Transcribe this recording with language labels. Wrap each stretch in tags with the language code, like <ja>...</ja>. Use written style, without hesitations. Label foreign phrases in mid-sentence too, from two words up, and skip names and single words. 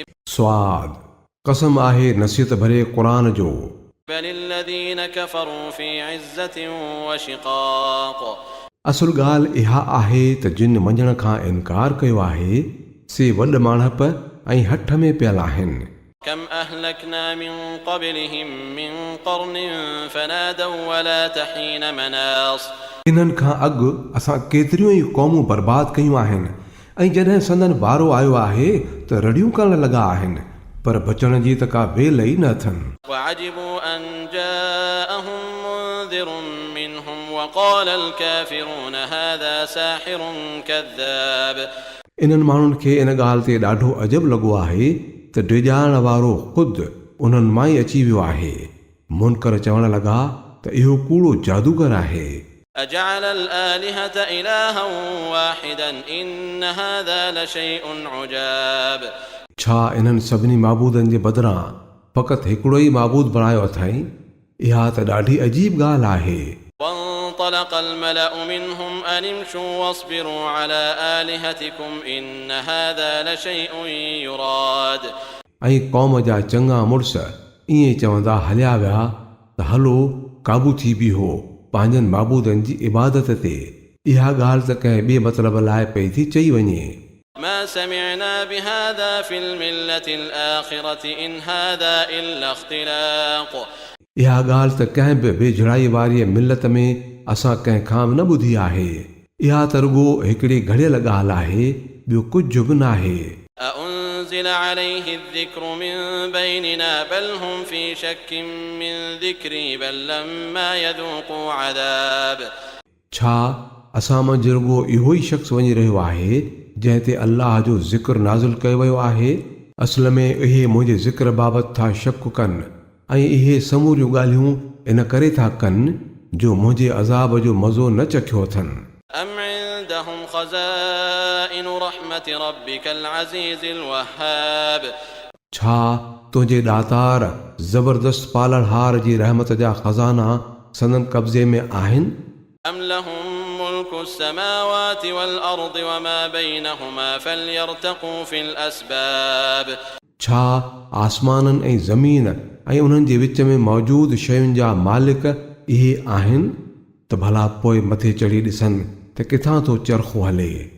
<sd>स्वाद कसम आहे नसीहत भरे क़ुरान जो।</sd> <ar>بل الذين كفروا في عزة وشقاق.</ar> <sd>असुल ॻाल्हि इहा आहे त जिन मञण खां इनकार कयो आहे से वॾ माणप ऐं हठ में पियल आहिनि।</sd> <ar>كم أهلكنا من قبلهم من قرن فنادوا ولات حين مناص.</ar> <sd>इन्हनि खां अॻु असां केतिरियूं ई क़ौमूं बर्बाद कयूं आहिनि ऐं जॾहिं संदन वारो आयो आहे त रड़ियूं करण लॻा आहिनि, पर बचण जी त का वेल ई न अथनि।</sd> <ar>وعجبوا أن جاءهم منذر منهم وقال الكافرون هذا ساحر كذاب.</ar> <sd>इन्हनि माण्हुनि खे इन ॻाल्हि ते ॾाढो अजब लॻो आहे त डिॼाइण वारो ख़ुदि उन्हनि मां ई अची वियो आहे। मुनकर चवण लॻा त इहो कूड़ो जादूगर आहे।</sd> <ar>أجعل الآلهة إلها واحدا إن هذا لشيء عجاب.</ar> <sd>छा इन्हनि सभिनी माबूदनि जे बदिरां फ़क़ति हिकिड़ो ई माबूद बणायो अथई? इहा त ॾाढी अजीब ॻाल्हि आहे।</sd> <ar>وانطلق الملأ منهم أن امشوا واصبروا على آلهتكم إن هذا لشيء يراد. ऐं</ar> <sd>क़ौम जा चङा मुड़स ईअं चवंदा हलिया विया त हलो क़ाबू थी बीहो पंहिंजनि माबूदनि जी इबादत ते। इहा ॻाल्हि त कंहिं ॿिए मतिलब लाइ पई थी चई वञे।</sd> <ar>ما سمعنا بهذا في الملة الآخرة إن هذا إلا اختلاق.</ar> <sd>इहा ॻाल्हि त कंहिं बि वेझड़ाई वारी मिलत में असां कंहिं खां बि न ॿुधी आहे। इहा त रुॻो हिकिड़ी घड़ियल ॻाल्हि आहे, ॿियो कुझु बि न आहे।</sd> <ar>أأنزل عليه الذكر من بيننا بل هم في شك من ذكري بل لما يذوقوا عذاب. छा</ar> <sd>असां मंझि रुॻो इहो ई शख़्स वञी रहियो आहे जंहिं ते अल्लाह जो ज़िक्र नाज़िल कयो वियो आहे? असल में इहे मुंहिंजे ज़िक्र बाबति था शक कनि ऐं इहे समूरियूं ॻाल्हियूं इन करे था कनि जो मुंहिंजे अज़ाब जो मज़ो न चखियो अथनि।</sd> <ar>أم عندهم خزائن رحمة ربك العزيز الوهاب.</ar> <sd>छा तुंहिंजे ॾातार ज़बरदस्त पालणहार जी रहमत जा ख़ज़ाना संदन कब्ज़े में आहिनि?</sd> <ar>أم لهم ملك السماوات والأرض وما بينهما فليرتقوا في الأسباب.</ar> <sd>छा आसमाननि ऐं ज़मीन ऐं उन्हनि जे विच में मौजूदु शयुनि जा मालिक इहे आहिनि? त भला पोइ मथे चढ़ी ॾिसनि त किथां थो चरखो हले।</sd>